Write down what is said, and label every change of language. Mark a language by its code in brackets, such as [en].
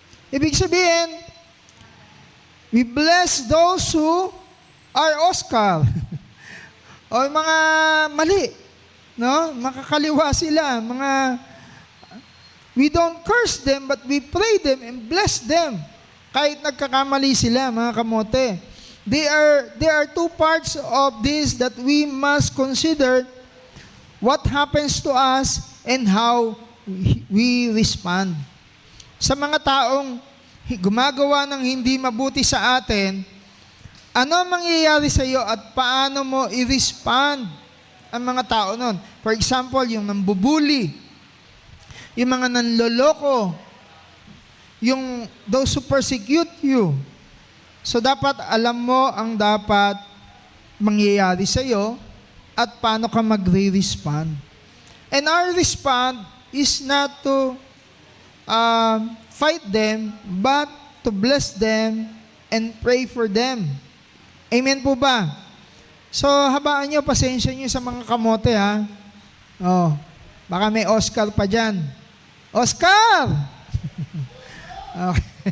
[tl] Ibig sabihin, [en] we bless those who are Oscar. [tl] O mga mali. No? Makakaliwa sila. [en] We don't curse them, but we pray them and bless them. [tl] Kahit nagkakamali sila, mga kamote. [en] There are two parts of this that we must consider: what happens to us and how we respond. [tl] Sa mga taong gumagawa ng hindi mabuti sa atin, ano ang mangyayari sa iyo at paano mo i-respond ang mga tao nun? [en] For example, [tl] yung nambubuli, yung mga nanloloko, yung [en] those who persecute you. [tl] So dapat alam mo ang dapat mangyayari sa iyo at paano ka magre-respond. [en] And our response is not to fight them, but to bless them and pray for them. [tl] Amen po ba? So, habaan nyo, pasensya nyo sa mga kamote, ha? Oh, baka may Oscar pa dyan. Oscar! Okay.